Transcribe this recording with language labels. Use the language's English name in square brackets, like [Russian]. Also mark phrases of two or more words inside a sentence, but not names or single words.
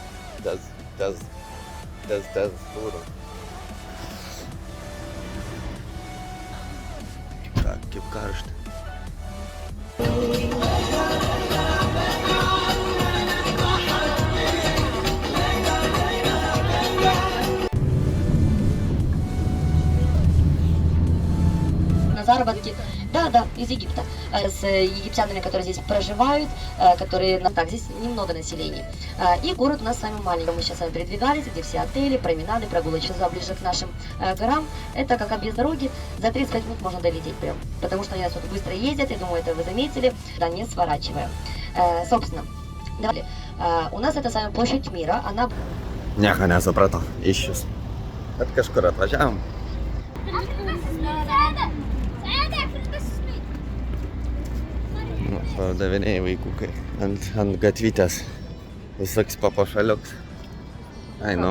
[Lithuanian] Tez fūru. Ką, kaip karšta. [Russian] На заработки. Да, из Египта. С египтянами, которые здесь проживают, которые... Так, здесь немного населения. И город у нас с вами маленький. Мы сейчас с вами передвигались, где все отели, променады, прогулочные зоны ближе к нашим горам. Это как объезд дороги. За 35 минут можно долететь прям. Потому что они тут быстро ездят, я думаю, это вы заметили. Да, не сворачивая. Собственно, давай. У нас это с вами площадь мира. Она... [Lithuanian] Nieko nesupratau. Išvis. Bet kažkur atvažiavom. Pardavinėjai vaikukai ant gatvytės visoks papuošaliuks. Ai, nu.